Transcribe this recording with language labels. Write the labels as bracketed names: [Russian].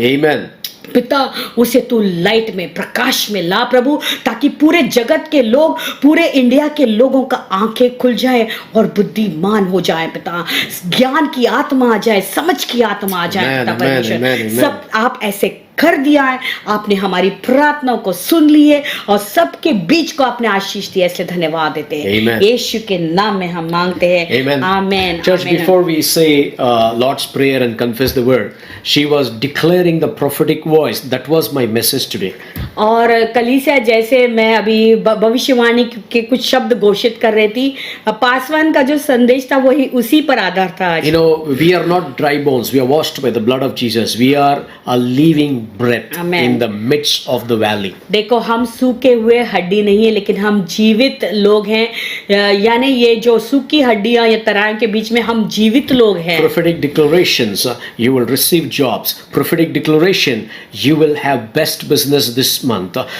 [Hindi] आमीन पिता, उसे तू लाइट में, प्रकाश में ला प्रभु, ताकि पूरे जगत के लोग, पूरे इंडिया के लोगों का आंखें खुल जाए और बुद्धिमान हो जाए पिता, ज्ञान की आत्मा आ जाए, समझ की आत्मा आ जाए पिता परमेश्वर। सब आप ऐसे कर दिया है, आपने हमारी प्रार्थना को सुन लिए और सबके बीच को आपने आशीष दिया, इसलिए धन्यवाद देते हैं। यीशु के नाम में हम मांगते हैं, आमीन। [English] Church, before we say Lord's prayer and confess the word, she was declaring the prophetic voice. That was my message today. [Hindi] और कलीसिया, जैसे मैं अभी भविष्यवाणी के कुछ शब्द घोषित कर रही थी, पासवान का जो संदेश था वही उसी पर आधार था। [English] You know, we are not dry bones. We are washed by the blood of Jesus. We are a living breath in the midst of the valley. [Hindi] देखो, हम सूखे हुए हड्डी नहीं है, लेकिन हम जीवित लोग हैं, यानी ये जो सूखी हड्डियां या तराई के बीच में हम जीवित लोग हैं। [English] Prophetic declarations, you will receive jobs. Prophetic declaration, you will have best business this month.